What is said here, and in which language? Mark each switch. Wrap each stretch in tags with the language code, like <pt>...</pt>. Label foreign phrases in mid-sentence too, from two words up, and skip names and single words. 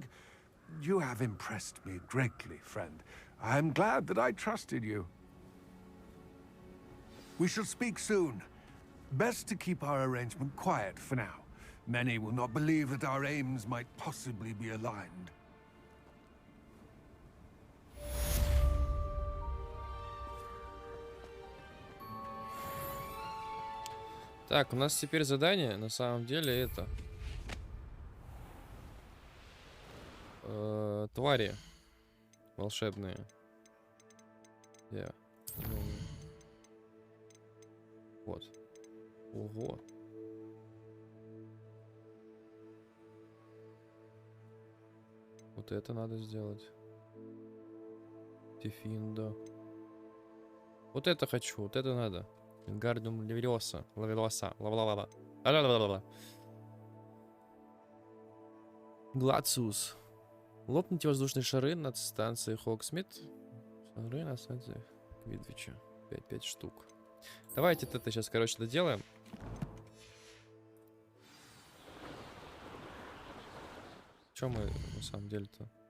<en>You have impressed me greatly, friend. I am glad that I trusted you. We shall speak soon. Best to keep our arrangement quiet for now. Many will not believe that our aims might possibly be aligned.</en> <ru>Так, у нас теперь задание, на самом деле, это... твари волшебные. Yeah. Вот. Ого. Вот это надо сделать. Дефиндо. Вот это хочу, вот это надо. Ингардиум левиоса. Лавелоса. Лавлавала. Ла-ла-ла-ла-ла. Глациус. Лопните воздушные шары над станцией Хоксмит. Шары на станции Квидвича. 5 штук. Давайте это сейчас, короче, доделаем. Чем мы на самом деле-то?</ru>